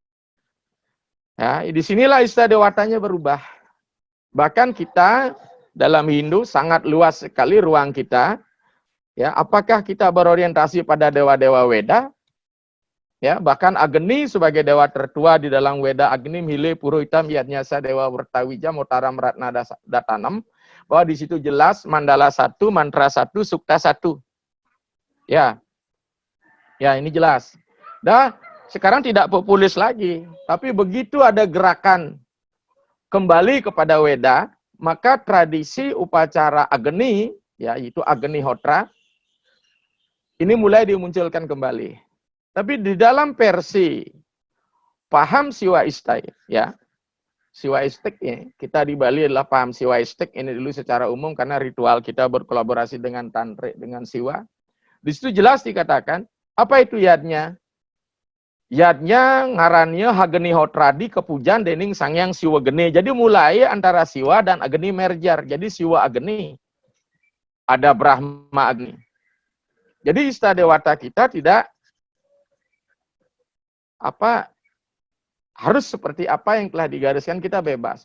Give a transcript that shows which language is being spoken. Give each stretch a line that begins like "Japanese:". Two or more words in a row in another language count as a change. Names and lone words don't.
Indonesian: Ya, disinilah Istadewatanya berubah. Bahkan kita dalam Hindu sangat luas sekali ruang kita. Ya, apakah kita berorientasi pada dewa-dewa Weda? Ya, bahkan Agni sebagai dewa tertua di dalam Weda,
Sanskrit: Agni Mile Purohitam Yadnyasa Dewa Wertawija Motaram Ratna Datanam,
Indonesian: bahwa di situ jelas mandala 1, mantra 1, sukta 1. Ya. Ya, ini jelas. Nah, sekarang tidak populis lagi, tapi begitu ada gerakan kembali kepada Weda, maka tradisi upacara Agni, yaitu Agni Hotra, ini mulai dimunculkan kembali. Tapi di dalam versi paham Siwa Istai, ya, Siwa Istik ya, kita di Bali adalah paham Siwa Istik ini dulu secara umum karena ritual kita berkolaborasi dengan Tantrik, dengan Siwa. Di situ jelas dikatakan, apa itu yadnya?
Kawi: Yadnya ngarannya Hageni Hotradi kepujan dening Sangyang Siwa Geni.
Indonesian: Jadi mulai antara Siwa dan Agni merger. Jadi Siwa Agni. Ada Brahma Agni. Jadi Istadewata kita tidak harus seperti apa yang telah digariskan, kita bebas.